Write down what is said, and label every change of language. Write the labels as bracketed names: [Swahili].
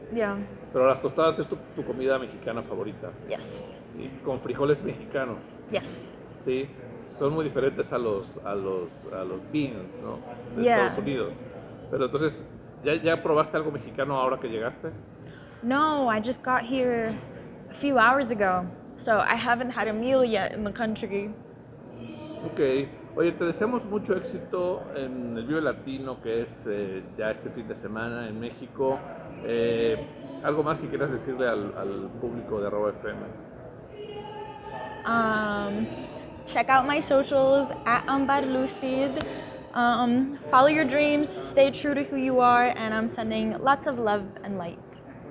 [English] Yeah. [Spanish] pero las tostadas es tu comida mexicana favorita. [English] Yes. [Spanish] Y con frijoles mexicanos, [English] Yes. [Spanish] sí. Son muy diferentes a los beans, ¿no? De [English] Yeah. [Spanish] Estados Unidos. Pero entonces, ¿ya probaste algo mexicano ahora que llegaste? [English] No, I just got here a few hours ago, so I haven't had a meal yet in the country. Ok. [Spanish] Oye, te deseamos mucho éxito en el Vive Latino, que es ya este fin de semana en México. ¿Algo más que quieras decirle al público de ArrobaFM? [English] Check out my socials at Ambar Lucid. Follow your dreams, stay true to who you are, and I'm sending lots of love and light.